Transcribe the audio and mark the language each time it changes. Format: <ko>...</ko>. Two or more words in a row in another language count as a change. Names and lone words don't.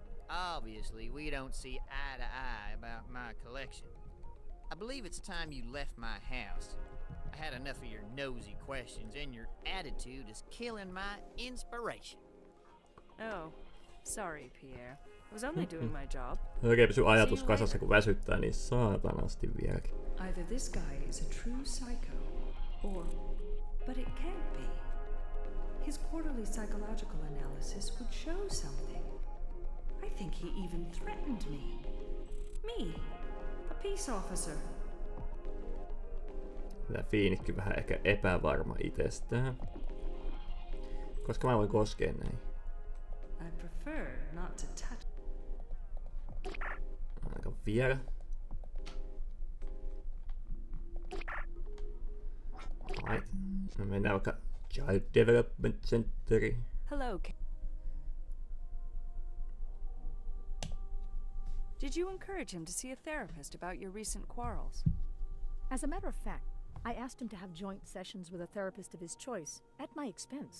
<en>Obviously, we don't see eye to eye about my collection. I believe it's time you left my house. I had enough of your nosy questions, and your attitude is killing my inspiration. Oh, sorry, Pierre. I was only doing my job.</en> <fi>Oikein pysy ajatus kasassa, kun väsyttää niin saatanasti vieläkin.</fi> <en>Either this guy is a true psycho, but it can't be. His quarterly psychological analysis would show something. I think he even threatened me. Me, a peace officer.</en> <fi>Tää Fiinikki vähän ehkä epävarma itsestään. Koska mä voin koskea näin.</fi> <en>I prefer not to touch.</en> <fi>Aika vielä. Right. No mennään vaikka Child Development Center.</fi> <en>Hello. Did you encourage him to see a therapist about your recent quarrels? As a matter of fact, I asked him to have joint sessions with a therapist of his choice, at my expense.</en>